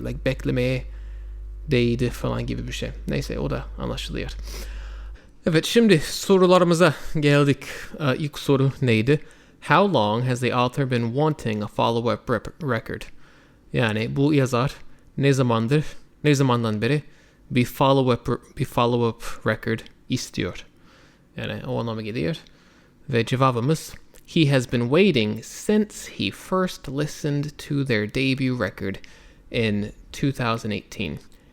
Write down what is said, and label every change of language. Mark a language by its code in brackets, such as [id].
[tr] Like beklemeye değdi falan gibi bir şey. Neyse, o da anlaşılıyor. Evet, şimdi sorularımıza geldik. İlk soru neydi? [en] How long has the author been wanting a follow-up record? [tr] Yani bu yazar ne zamandan beri bir follow-up record istiyor. Yani o anlama geliyor. Ve cevabımız [en] he has been waiting since he first listened to their debut record in 2018.